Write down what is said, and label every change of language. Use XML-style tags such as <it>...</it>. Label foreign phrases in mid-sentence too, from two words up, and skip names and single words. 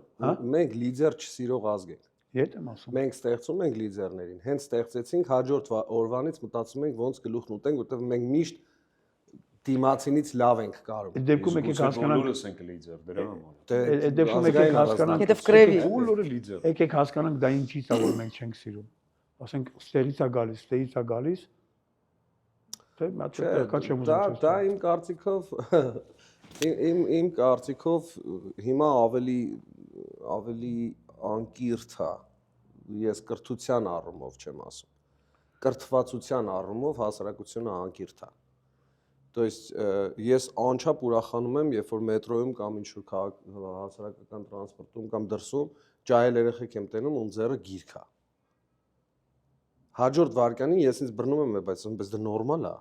<hy>մի նախաձեռնող, մենք լիդեր չսիրող ազգ ենք։ Ետ եմ ասում։ Մենք ստեղծում ենք լիդերներին, հենց ստեղծեցինք հաջորդ օրվանից մտածում ենք ոնց գլուխն ուտենք, որտեղ մենք միշտ դիմացինից լավ ենք կարող։ Այդ դեպքում եկեք հասկանանք, բոլորս ենք լիդեր դրա համար։ այդ դեպքում եկեք հասկանանք,</hy> <ru>Это в крови.</ru> <hy>Բոլորը լիդեր։ եկեք հասկանանք դա ինչից է որ մենք չենք սիրում։ Ասենք ստեղից է գալիս, թե մատչելկա չեմ ուզում։ Դա իմ կարծիքով իմ կարծիքով հիմա ավելի անկիրթ է։ Ես կրթության առումով չեմ ասում։ Կրթվածության առումով հասարակությունը անկիրթ է։</hy> <ru>То есть</ru> <hy>ես անչափ ուրախանում եմ, երբ որ մետրոյում կամ ինչ-որ հասարակական տրանսպորտում կամ դրսում ջահել երեխեք եմ տենում ու ձեռը գիրք է։ Հաջորդ վարքյանին ես ինձ բռնում եմ, բայց դա նորմալ է։</hy>